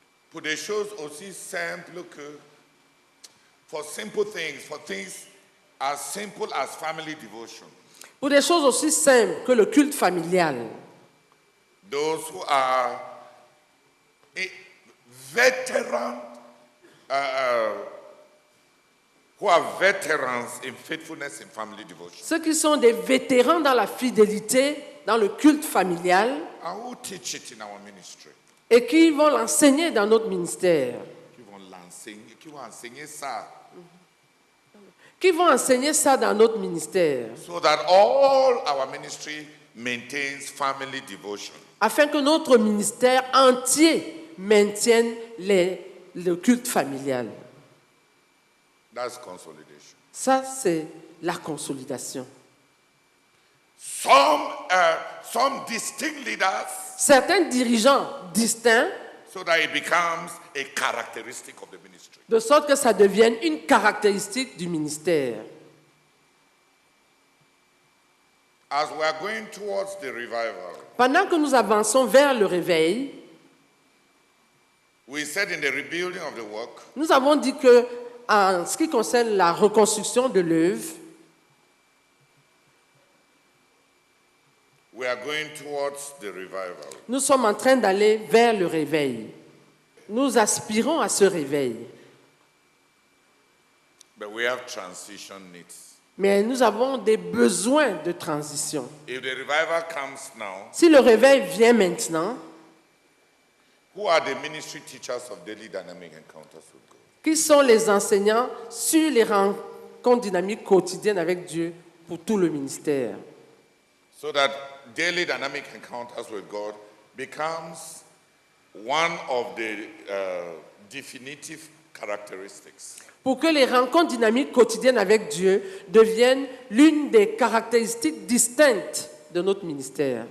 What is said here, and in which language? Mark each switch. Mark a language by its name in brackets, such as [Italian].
[French] Pour des choses aussi simples que, [English] for simple things, for things as simple as family devotion. [French] Pour des choses aussi simples que le culte familial. [English] Those who are veterans, who are veterans in faithfulness in family devotion. [French] Ceux qui sont des vétérans dans la fidélité, dans le culte familial, [English] And who teach it in our ministry. [French] et qui vont l'enseigner dans notre ministère. Qui vont enseigner ça. Qui vont enseigner ça dans notre ministère. [English] So that all our ministry maintains family devotion. [French] Afin que notre ministère entier maintienne le culte familial. [English] That's consolidation. [French] Ça, c'est la consolidation. [English] Some distinct leaders [French] Certains dirigeants distincts, [English] so that it becomes a characteristic of the ministry. [French] de sorte que ça devienne une caractéristique du ministère. [English] As we are going towards the revival, [French] Pendant que nous avançons vers le réveil, [English] we said in the rebuilding of the work, [French] nous avons dit que, en ce qui concerne la reconstruction de l'œuvre, [English] we are going towards the revival. [French] nous sommes en train d'aller vers le réveil. Nous aspirons à ce réveil. [English] But we have transition needs. [French] Mais nous avons des besoins de transition. [English] If the revival comes now, [French] Si le réveil vient maintenant, [English] who are the ministry teachers of daily dynamic encounters with God? [French] qui sont les enseignants sur les rencontre dynamique quotidienne avec Dieu pour tout le ministère. [English] So that daily dynamic encounters with God becomes one of the definitive characteristics. [French] Pour que les rencontres dynamiques quotidiennes avec Dieu deviennent l'une des caractéristiques distinctes de notre ministère.